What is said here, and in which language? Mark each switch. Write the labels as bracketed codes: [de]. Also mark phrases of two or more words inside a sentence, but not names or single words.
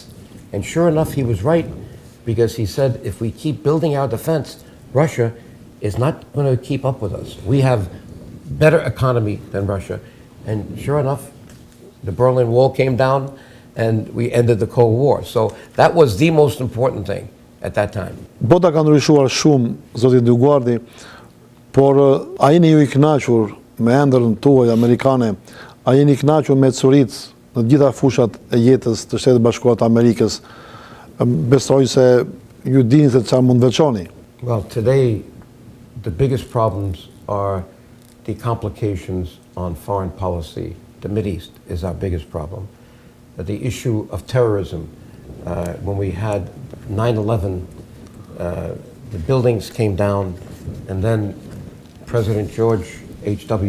[en] And sure enough, he was right, because he said, if we keep building our defense, Russia is not going to keep up with us. We have better economy than Russia. And sure enough, the Berlin Wall came down and we ended the Cold War. So that was the most important thing. at that time. [sq] Bota ka ndryshuar shumë, zoti Dioguardi, por a jeni ju i kënaqur me ëndrrën tuaj amerikane? A jeni i kënaqur me ecuritë në të gjitha fushat e jetës të Shtetit Bashkuar të Amerikës? Besoj se ju dini se çfarë mund veçoni. [en] Well, today, the biggest problems are the complications on foreign policy. The Mideast is our biggest problem. The issue of terrorism, when we had 9/11, the buildings came down, and then President George H.W.